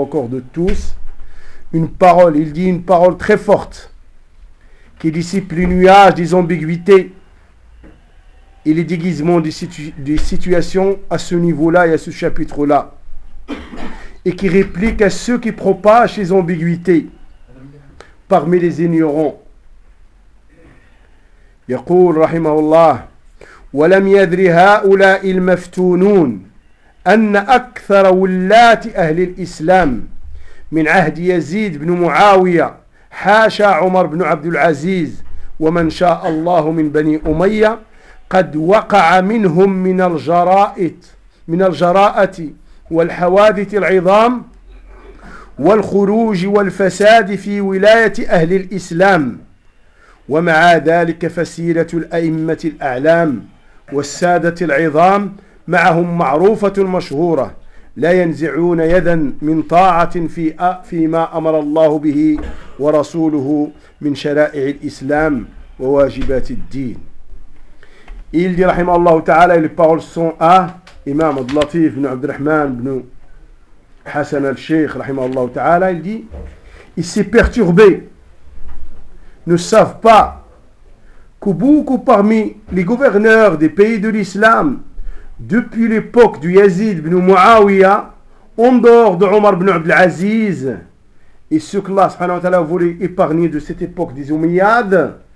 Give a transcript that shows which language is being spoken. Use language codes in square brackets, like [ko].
[fr] de tous, il dit une parole très forte qui dissipe les nuages des ambiguïtés et les déguisements des situations à ce niveau-là et à ce chapitre-là, et qui réplique à ceux qui propagent ces ambiguïtés parmi les ignorants. [ar] يقول رحمه الله: ولم يدري هؤلاء المفتونون أن أكثر ولاة أهل الإسلام من عهد يزيد بن معاوية حاشا عمر بن عبد العزيز ومن شاء الله من بني أمية قد وقع منهم من الجرائد من الجراءة والحوادث العظام والخروج والفساد في ولاية أهل الإسلام. ومع ذلك فسيرة الأئمة الأعلام والسادة العظام معهم معروفة مشهورة، لا ينزعون يدا من طاعة فيما أمر الله به ورسوله من شرائع الإسلام وواجبات الدين. [fr] Il dit rahimahullah ta'ala, les paroles sont à Imam Abdelatif ibn Abdelrahman ibn Hassan al-Sheikh rahimahullah ta'ala. Il dit: il s'est perturbé, ne savent pas que beaucoup parmi les gouverneurs des pays de l'islam depuis l'époque du Yazid ibn Muawiya en dehors de Omar ibn Abdelaziz, et ce que Allah subhanahu wa ta'ala voulait épargner de cette époque des Umayyades,